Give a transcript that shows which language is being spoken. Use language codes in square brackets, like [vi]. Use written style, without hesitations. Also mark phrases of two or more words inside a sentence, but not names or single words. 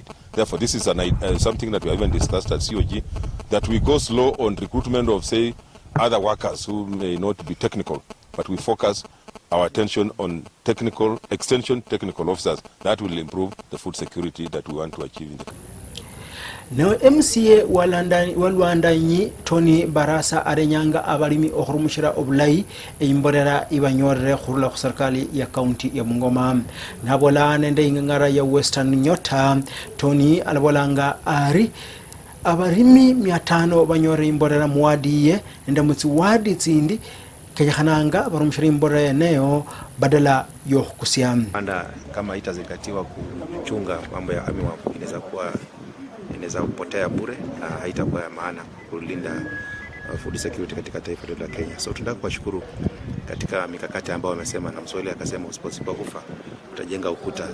[en] Therefore, this is something that we have even discussed at COG, that we go slow on recruitment of, say, other workers who may not be technical, but we focus our attention on extension technical officers. That will improve the food security that we want to achieve in the country. [luy] Now MCA walwandanyi Tony Barasa arenyanga abalimi okurumushira obulai imborera ibanyorere khurula [sw] serikali ya county ya Bungoma. [luy] Nabola nende ingangara ya Western Nyota Tony alabolanga ari abarimi 500 banyore imborera muwadiye nende mutsi wadi tsindi kayahananga barumushira imborera eneo badala yo kusiam. [sw] Kama itazingatiwa kuchunga mambo ya armyworm inaweza kupotea bure na haitakuwa ya maana kulinda [en] food security [sw] katika taifa letu la Kenya. So tunataka kuwashukuru katika mikakati ambayo wamesema, na Mswahili akasema usipokufa utajenga ukuta.